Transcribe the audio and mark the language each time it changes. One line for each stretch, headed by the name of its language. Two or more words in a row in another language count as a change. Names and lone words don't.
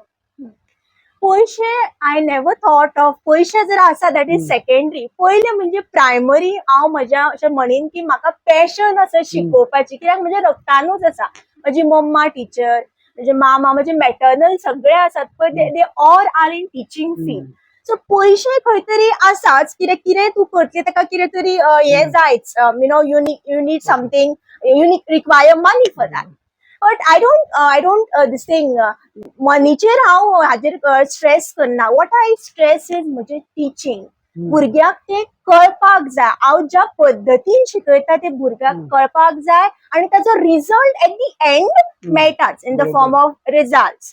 English: पयशे I never thought of
Konkani: पयशे जर आसा
English: that is secondary.
Konkani: पयले म्हणजे प्रायमरी हांव म्हज्या अशें म्हणीन की म्हाका पॅशन आसा शिकोवपाची, कित्याक म्हज्या रक्तानूच आसा. म्हजी मम्मा टीचर, म्हजे मामा, म्हजे मॅटर्नल सगळे आसात पळय
English: they all are in teaching field.
Konkani: सो पयशे खंय तरी आसाच, कितें तूं करतली ताका कितें तरी हे जायच,
English: You need something, you require money for that. But I don't this thing
Konkani: मनीचेर हांव हाजेर स्ट्रेस करना.
English: What I stress is म्हजें टीचिंग.
Konkani: भुरग्याक ते कळपाक जाय. हांव ज्या पद्दतीन शिकयता ते भुरग्याक कळपाक जाय आणि ताचो रिझल्ट
English: at the end
Konkani: मेळटाच
English: in the form of results.